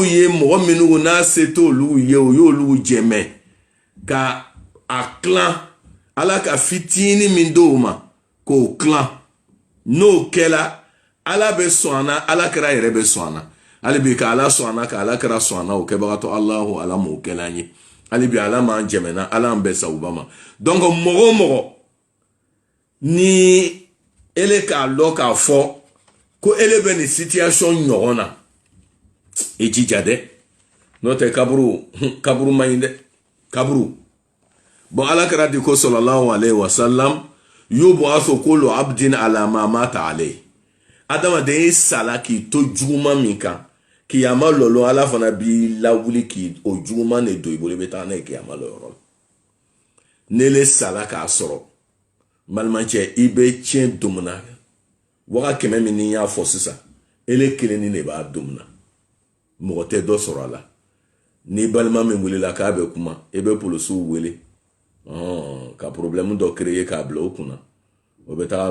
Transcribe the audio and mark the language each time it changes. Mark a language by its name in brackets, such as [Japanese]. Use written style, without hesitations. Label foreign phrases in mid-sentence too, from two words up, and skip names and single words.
[Bambara] ye mɔgɔ minnu n'a se t'olu ye o y'olu jɛmɛ ka a tilan ala ka fitinin min d'o ma k'o tilan n'o kɛla ala bɛ sɔn a na ala kɛra yɛrɛ bɛ sɔn a na hali bi ka ala sɔn a na ka ala kɛra sɔn a na o kɛbagatɔ alahu ala m'o kɛla an ye hali bi ala m'an jɛmɛna ala an bɛɛ sabuba ma donc mɔgɔ o mɔgɔ ni ele k'a dɔn k'a fɔ ko ele bɛ nin situation ɲɔgɔn na i jija dɛ n'o tɛ kaburu man ɲi dɛ kaburu bon ala kɛra di ko [Arabic] صلى الله عليه وسلم يبعث كل عبد على ما مات عليه [Bambara] adamaden i sala k'i to juguman min kan kiyama lɔlɔ ala fana b'i lawuli k'i o juguman de don i bolo i bɛ taa n'a ye kiyama lɔyɔrɔ la n'ele sala k'a sɔrɔ balimacɛ i bɛ tiɲɛ domina waga 100 min ni y'a fɔ sisan ele kelen ni de b'a domina mɔgɔ tɛ dɔ sɔrɔ a la ni balima min welela k'a bɛ kuma i bɛ polisiw wele ka problème dɔ créer k'a bila o kunna o bɛ